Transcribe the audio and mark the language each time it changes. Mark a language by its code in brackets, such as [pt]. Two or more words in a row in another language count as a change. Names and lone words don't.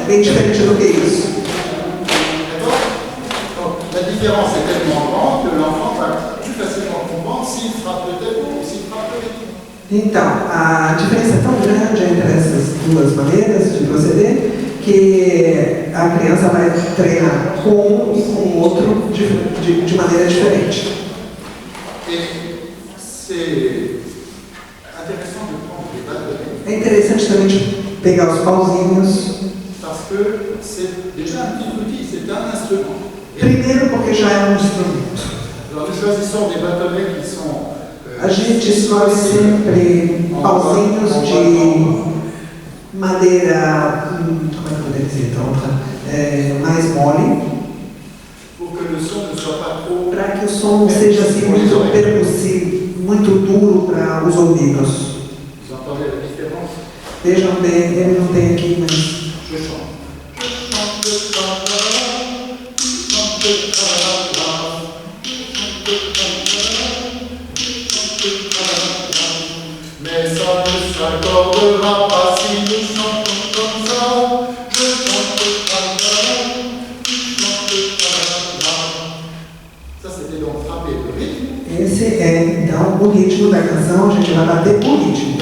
[pt] É bem diferente do que isso. [fr] D'accord? Donc la différence est tellement grande que l'enfant va plus facilement comprendre s'il frappe le tempo ou s'il frappe le rythme. [pt] Então, a diferença é tão grande entre essas duas maneiras de proceder que a criança vai treinar com um e com o outro de maneira diferente. [fr] Et c'est intéressant de prendre des bâtonnets [pt] É interessante também de pegar os pauzinhos, [fr] parce que c'est déjà un petit outil, c'est un instrument. [pt] primeiro porque já é um instrumento. [fr] Alors nous choisissons des bâtonnets qui sont [pt] A gente escolhe sempre pauzinhos de madeira, como é que eu poderia dizer, então, mais mole, [fr] pour que le son ne soit pas trop. [pt] para que o som não seja assim muito percussivo, muito duro para os ouvidos. [fr] Vous entendez la différence? [pt] Vejam bem, ele não tem aqui, mas [fr] Je chante. Je chante tra-la-la, je chante tra-la-la, je chante tra-la-la. Mais ça ne s'accordera pas si nous chantons comme ça. Je chante tra-la-la, je chante tra-la-la. Ça c'était donc frapper le rythme. [pt] esse é então o ritmo da canção, a gente vai bater o ritmo.